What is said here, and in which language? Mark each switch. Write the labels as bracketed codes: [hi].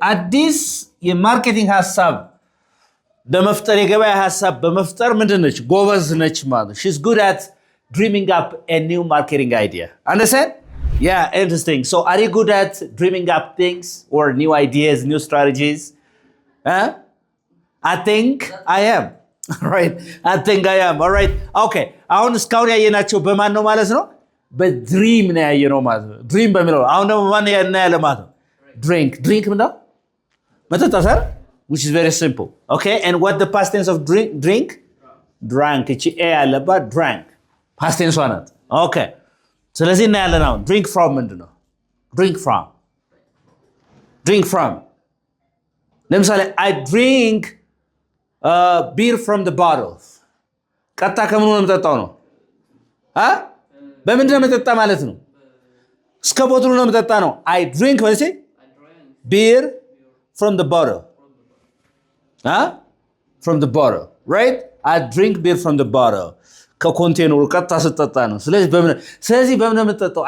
[am] አዲስ የማርኬቲንግ ሀሳብ በመፍጠር የገበያ ሀሳብ በመፍጠር ምንድን ነች? ጎበዝ ነች ማለት። [en] She's good at dreaming up a new marketing idea. Understand? Yeah, interesting. So are you good at dreaming up things or new ideas, new strategies? I think I am. All right. I think I am. All right. Okay. [am] አሁን እስካሁን ያየናቸው በማን ነው ማለት ነው? በድሪም ነው ያየነው ማለት ነው። ድሪም በሚለው አሁን ደግሞ ማን ያለ ማለት ነው? Drink ምንድን ነው? መጠጣት አይደል? [en] Which is very simple. Okay? And what the past tense of drink? Drank. [am] እቺ ኤ ያለባት drank. Past tense ናት። Okay. ስለዚህ እናያለን አሁን drink from ምንድን ነው? [en] Drink from. ለምሳሌ I drink beer from the bottle. [am] ቀጥታ ከምኑ ነው የምጠጣው ነው? በምንድን ነው የምጠጣ ማለት ነው? እስከ ቦትሉ ነው የምጠጣ ነው። [en] I drink [am] ማለት [en] beer from the bottle. From the bottle. Right? I drink beer from the bottle. [am] ከኮንቴነሩ ቀጥታ ስጠጣ ነው። ስለዚህ በምን ነው የምጠጣው?